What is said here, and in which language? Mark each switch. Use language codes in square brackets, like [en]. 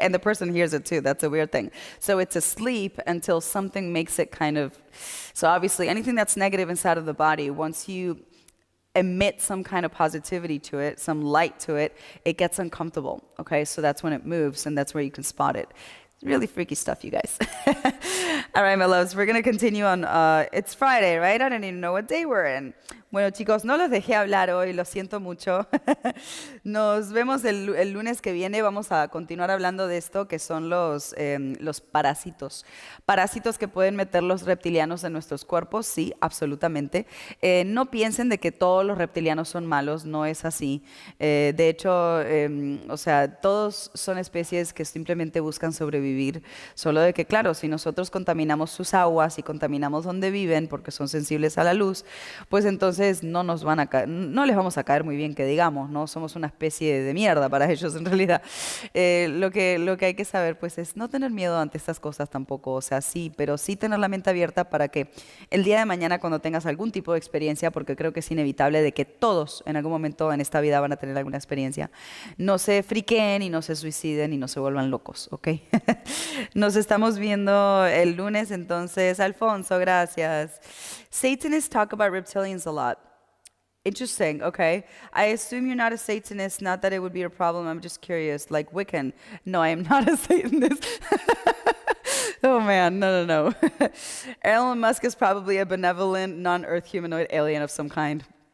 [en] And the person hears it too. That's a weird thing. So it's asleep until something makes it kind of... So obviously anything that's negative inside of the body, once you emit some kind of positivity to it, some light to it, it gets uncomfortable, okay? So that's when it moves, and that's where you can spot it. Really freaky stuff, you guys. All right, my loves, we're going to continue on. It's Friday, right? I don't even know what day we're in. [es] Bueno, chicos, no los dejé hablar hoy, lo siento mucho. Nos vemos el lunes que viene. Vamos a continuar hablando de esto, que son los parásitos. Parásitos que pueden meter los reptilianos en nuestros cuerpos, sí, absolutamente. No piensen de que todos los reptilianos son malos, no es así. De hecho, o sea, todos son especies que simplemente buscan sobrevivir. Solo de que, claro, si nosotros contaminamos sus aguas y contaminamos donde viven, porque son sensibles a la luz, pues entonces no nos van a no les vamos a caer muy bien, que digamos, ¿no? Somos una especie de mierda para ellos en realidad. Lo que hay que saber pues es no tener miedo ante estas cosas tampoco, o sea, sí, pero sí tener la mente abierta para que el día de mañana cuando tengas algún tipo de experiencia, porque creo que es inevitable de que todos en algún momento en esta vida van a tener alguna experiencia, no se friquen y no se suiciden y no se vuelvan locos, ¿ok? Nos estamos viendo el lunes, entonces, Alfonso, gracias. [en] Satanists talk about reptilians a lot. Interesting, okay. I assume you're not a Satanist, not that it would be a problem, I'm just curious, like Wiccan. No, I am not a Satanist. Oh man, no. Elon Musk is probably a benevolent, non-Earth humanoid alien of some kind.